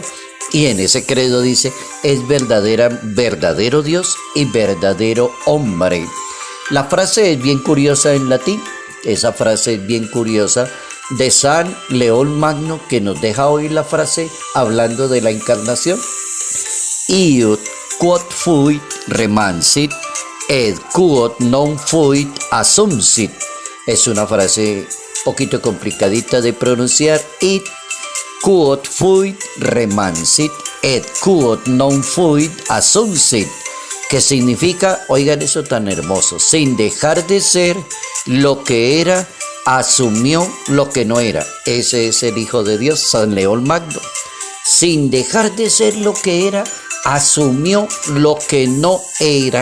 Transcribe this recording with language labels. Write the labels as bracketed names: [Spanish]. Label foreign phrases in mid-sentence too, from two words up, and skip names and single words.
[Spanish] Y en ese credo dice: es verdadero Dios y verdadero hombre. La frase es bien curiosa en latín, esa frase es bien curiosa, de San León Magno, que nos deja hoy la frase hablando de la encarnación: [Latin] Iud quod fuit remansit, et quod non fuit assumpsit. [Spanish] Es una frase un poquito complicadita de pronunciar. [Latin] Id quod fuit remansit, et quod non fuit assumpsit, [Spanish] que significa, oigan eso tan hermoso: sin dejar de ser lo que era, asumió lo que no era. Ese es el Hijo de Dios, San León Magno. Sin dejar de ser lo que era, asumió lo que no era.